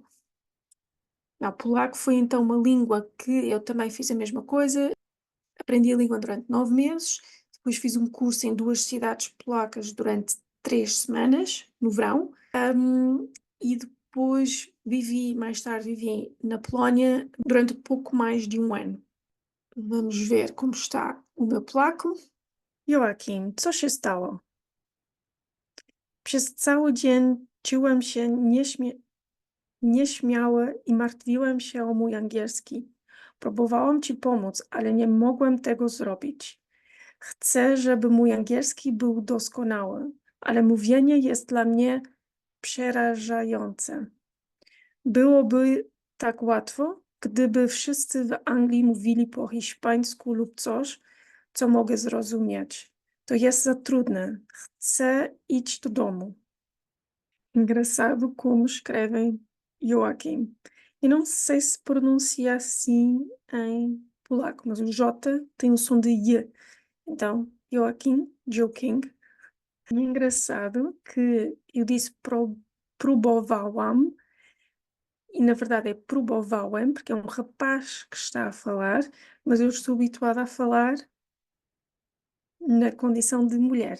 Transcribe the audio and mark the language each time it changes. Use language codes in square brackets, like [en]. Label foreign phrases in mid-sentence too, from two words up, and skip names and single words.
[pt] Não, polaco foi então uma língua que eu também fiz a mesma coisa, aprendi a língua durante 9 meses, depois fiz um curso em 2 cidades polacas durante 3 semanas, no verão, e depois mais tarde vivi na Polónia durante pouco mais de um ano. Vamos ver como está o meu polaco. [pl] Joachim, co się stało? Przez cały dzień czułem się nieśmiała i martwiłem się o mój angielski. Próbowałam ci pomóc, ale nie mogłem tego zrobić. Chcę, żeby mój angielski był doskonały, ale mówienie jest dla mnie przerażające. Byłoby tak łatwo, gdyby wszyscy w Anglii mówili po hiszpańsku lub coś, co mogę zrozumieć. To jest za trudne. Chcę iść do domu. [pt] Engraçado como escrevem Joaquim. Eu não sei se pronuncia assim em polaco, mas o J tem o som de Y. Então, Joaquim. É engraçado que eu disse próbowałam e na verdade é próbowałem, porque é um rapaz que está a falar, mas eu estou habituada a falar na condição de mulher.